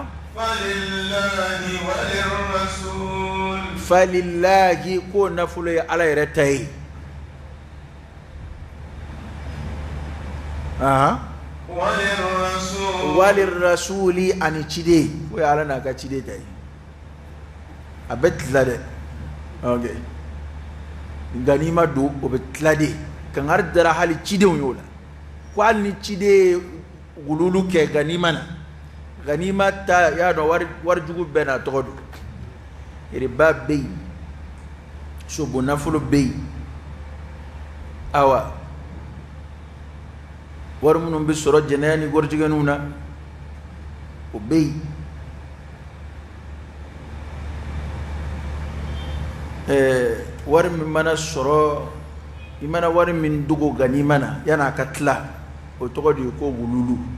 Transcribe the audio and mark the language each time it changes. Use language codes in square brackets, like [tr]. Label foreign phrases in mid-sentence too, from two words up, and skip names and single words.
[bm] falilahi ko nafolo ye ala yɛrɛ ta ye walirasuli ani ciden ko ye ala n'a ka ciden ta ye a bɛ tila dɛ ganima don o bɛ tila de kangari dara hali cidenw y'o la ko hali ni ciden ye wululu kɛ ganima na ganima ta y'a dɔn warijugu bɛɛ n'a tɔgɔ don yɛrɛba bɛ yen sobo nafolo bɛ yen awa wari minnu bɛ sɔrɔ jɛnɛya ni warijigɛniw na o bɛ yen wari min mana sɔrɔ i mana wari min dogo ganima na yan'a ka tila o tɔgɔ de ye ko wululu